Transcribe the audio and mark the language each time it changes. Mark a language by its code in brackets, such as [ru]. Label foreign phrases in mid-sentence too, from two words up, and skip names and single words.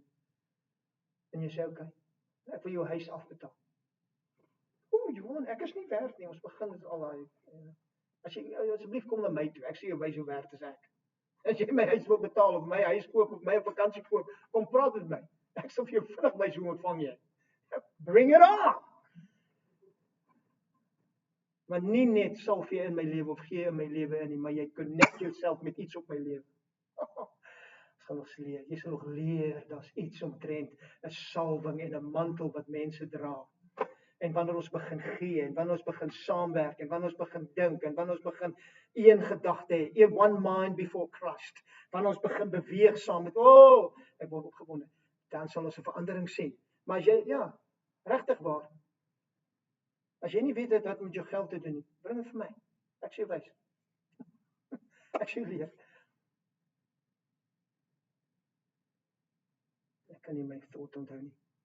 [af] En jy sê, okay, ek wil jou huis afbetaal. Johan, ek is nie werd nie, ons begin dit al daai. As jy, asseblief kom na my toe, ek sê jou wys hoe werd is ek. As jy my huis wil betaal, of my huis koop, of my vakansie koop, kom praat met my. Ek sal vir jou vinnig wys hoe ontvang jy. [en] Bring it on! [af] Maar nie net salf jy in my lewe, of gee in my lewe in nie, maar jy connect jouself met iets op my lewe. Jy sal nog leer, daar's iets omtrent 'n salwing en 'n mantel wat mense dra. En wanneer ons begin gee, en wanneer ons begin saamwerk, en wanneer ons begin dink, en wanneer ons begin een gedagte hê, [en] one mind before Christ, [af] wanneer ons begin beweeg saam met, ek word opgewonde, dan sal ons 'n verandering sien. Maar as jy, regtig waar, as jy nie weet wat met jou geld te doen nie, bring dit vir my. Ek sê wys. Ek sê leer. Ek kan nie my thought onthou nie.